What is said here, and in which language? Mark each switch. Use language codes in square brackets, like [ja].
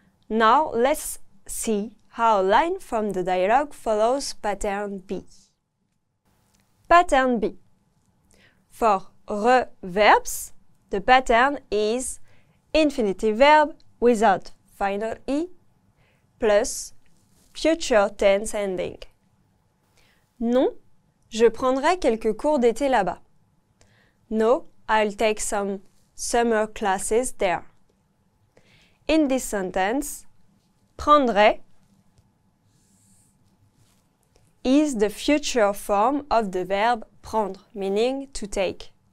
[en] Now let's see how a line from the dialogue follows pattern B. Pattern B. For re verbs, the pattern is infinitive verb without final E plus future tense ending. [fr] Non, je prendrai quelques cours d'été là-bas. [en] No, I'll take some summer classes there. In this sentence, prendrai is the future form of the verb prendre, meaning to take.